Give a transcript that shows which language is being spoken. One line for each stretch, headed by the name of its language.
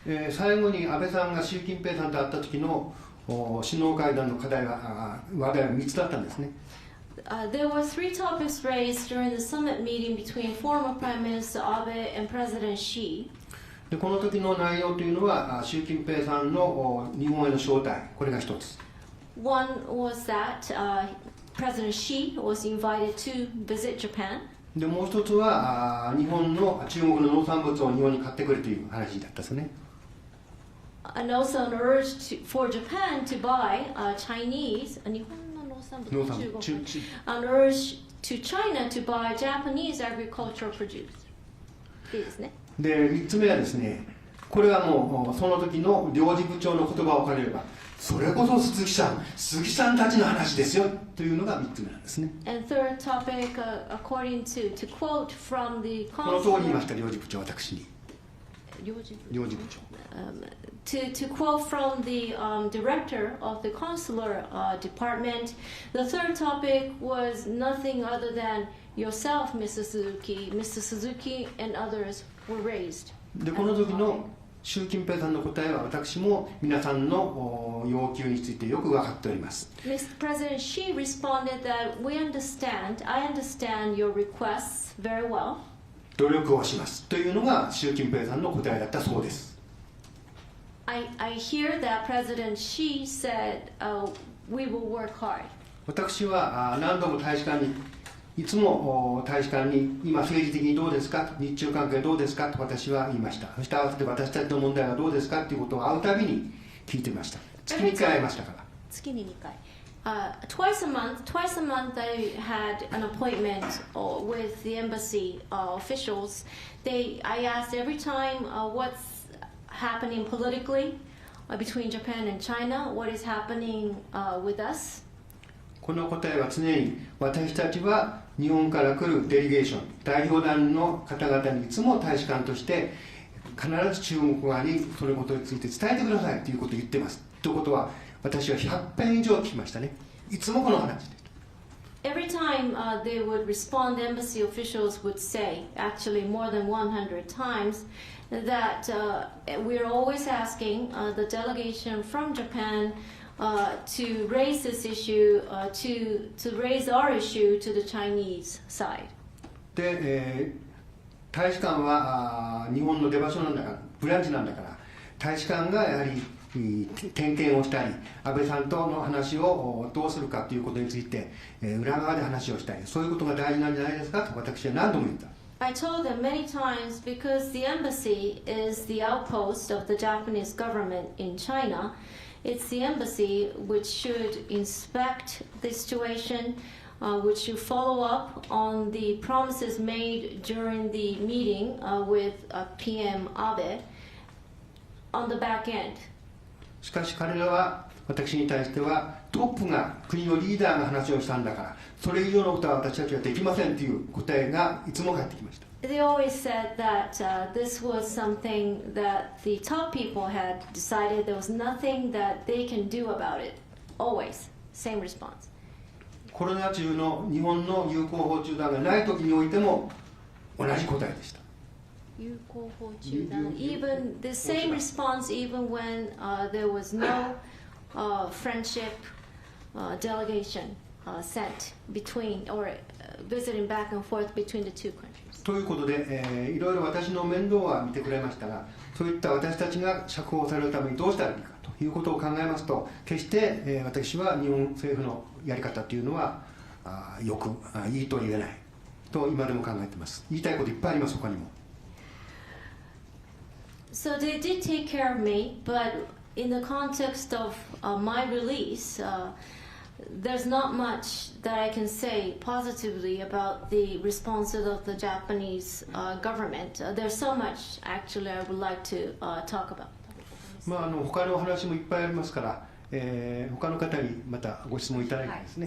Japanese: 最後に安倍さんが習近平さんと会った時の首脳会談の話題は3つだったんですね。
English: There were 3 topics raised during the summit meeting between former Prime Minister Abe and President Xi.
Japanese: でこの時の内容というのは習近平さんの日本への招待、これが一つ。
English: One was that President Xi was invited to visit Japan.
Japanese: でもう一つは中国の農産物を日本に買ってくれという話だったですね。
English: And also an urge for Japan to buy Chinese,
Japanese: 日本の農産物、
English: an urge to China to buy Japanese agricultural produce.
Japanese: いいですね。で3つ目はですね、これはもうその時の領事部長の言葉を借りれば、それこそ鈴木さんたちの話ですよというのが3つ目なんですね。
English: And third topic, according to quote from the
Japanese: この通り言いました、領事部長、私に。領事部長。
English: To quote from the director of the consular department, the third topic was nothing other than yourself, Mr. Suzuki, and others were raised.
Japanese: でこの時の習近平さんの答えは私も皆さんの要求についてよく分かっております。
English: Mr. President Xi responded that I understand your requests very well.
Japanese: 努力をしますというのが習近平さんの答えだったそうです。
English: I hear that President Xi said, we will work hard.
Japanese: 私は何度も大使館にいつも大使館に今政治的にどうですか、日中関係どうですかと私は言いました。そして合わせて私たちの問題はどうですかということを会うたびに聞いてました。月に1回会いましたから。月に2回。
English: Twice a month I had an appointment with the embassy officials. I asked every time what's happening politically between Japan and China, what is happening with us.
Japanese: この答えは常に私たちは日本から来るデリゲーション、代表団の方々にいつも大使館として必ず中国側にそのことについて伝えてくださいということを言ってます。ということは私は100遍以上聞きましたね。いつもこの話で。
English: Every time they would respond, embassy officials would say, actually more than 100 times, that we're always asking the delegation from Japan to raise this issue, to raise our issue to the Chinese side.
Japanese: で、大使館は日本の出場所なんだから、ブランチなんだから、大使館がやはり点検をしたり、安倍さんとの話をどうするかということについて、裏側で話をしたり、そういうことが大事なんじゃないですかと私は何度も言った。
English: I told them many times because the embassy is the outpost of the Japanese government in China. It's the embassy which should inspect the situation, which should follow up on the promises made during the meeting with PM Abe on the back end.
Japanese: しかし彼らは私に対してはトップが国のリーダーが話をしたんだからそれ以上のことは私たちはできませんという答えがいつも返ってきました。
English: they always said that this was something that the top people had decided. There was nothing that they can do about it. Always, same response.
Japanese: コロナ中の日本の友好訪中団がない時においても同じ答えでした。
English: Even the same response, even when there was no friendship delegation sent between or visiting back and forth between the two countries.
Japanese: ということで、いろいろ私の面倒は見てくれましたが、そういった私たちが釈放されるためにどうしたらいいかということを考えますと、決して、私は日本政府のやり方というのはよくいいと言えないと今でも考えています。言いたいこといっぱいあります、他にも。
English: So they did take care of me, but in the context of my release, there's not much that I can say positively about the responses of the Japanese government. There's so much actually I would like to talk about.
Japanese: 他のお話もいっぱいありますから、他の方にまたご質問いただいてですね。